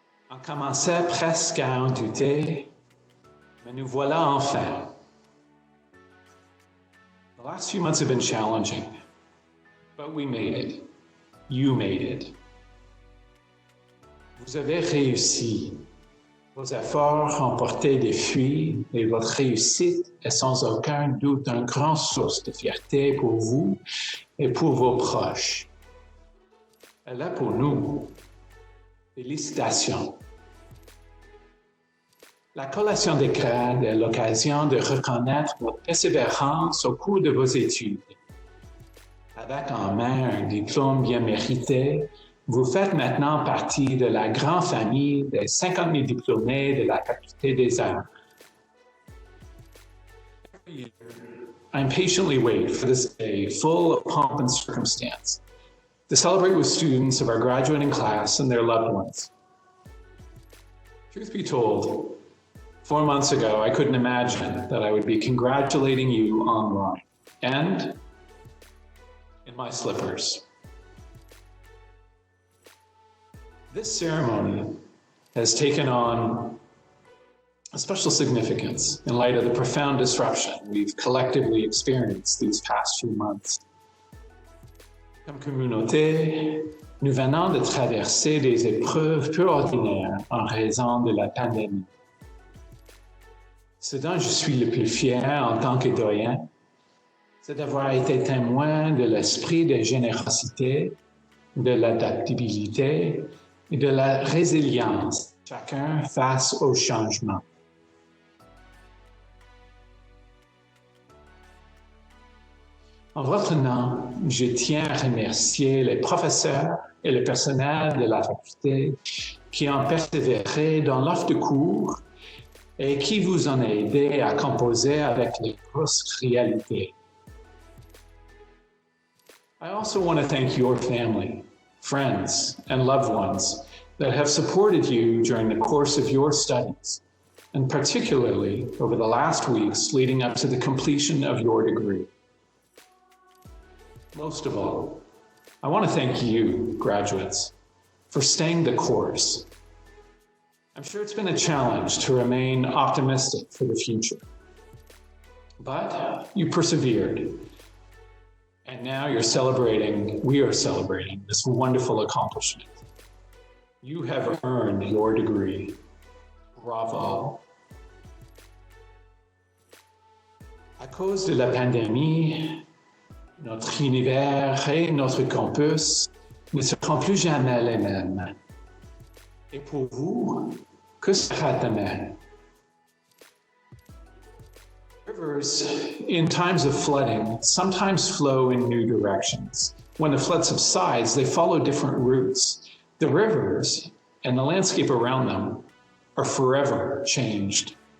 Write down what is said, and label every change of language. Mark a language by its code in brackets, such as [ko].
[fr] On commençait presque à en douter, mais nous voilà enfin. [en] The last few months have been challenging, but we made it. You made it. [fr] Vous avez réussi. Vos efforts ont porté des fruits et votre réussite est sans aucun doute une grande source de fierté pour vous et pour vos proches. Et là pour nous, félicitations. La collation des grades est l'occasion de reconnaître votre persévérance au cours de vos études. Avec en main un diplôme bien mérité, vous faites maintenant partie de la grande famille des 50 000 diplômés de la Faculté des Arts. [en] Every year, I impatiently wait for this day full of pomp and circumstance to celebrate with students of our graduating class and their loved ones. Truth be told, 4 months ago, I couldn't imagine that I would be congratulating you online and in my slippers. This ceremony has taken on a special significance in light of the profound disruption we've collectively experienced these past few months. [fr] Comme communauté, nous venons de traverser des épreuves peu ordinaires en raison de la pandémie. Ce dont je suis le plus fier en tant que doyen, c'est d'avoir été témoin de l'esprit de générosité, de l'adaptabilité et de la résilience, chacun face au changement. En votre nom, je tiens à remercier les professeurs et le personnel de la faculté qui ont persévéré dans l'offre de cours et qui vous ont aidé à composer avec les grosses réalités. [en] I also want to thank your family, friends, and loved ones that have supported you during the course of your studies, and particularly over the last weeks leading up to the completion of your degree. Most of all, I want to thank you, graduates, for staying the course. I'm sure it's been a challenge to remain optimistic for the future, but you persevered. And now we are celebrating this wonderful accomplishment. You have earned your degree. [fr] Bravo. À cause de la pandémie, notre univers et notre campus ne seront plus jamais les mêmes. Et pour vous, que sera demain? Rivers, in times of flooding, sometimes flow in new directions, when the flood subsides, they follow different routes. The rivers and the landscape around them are forever changed.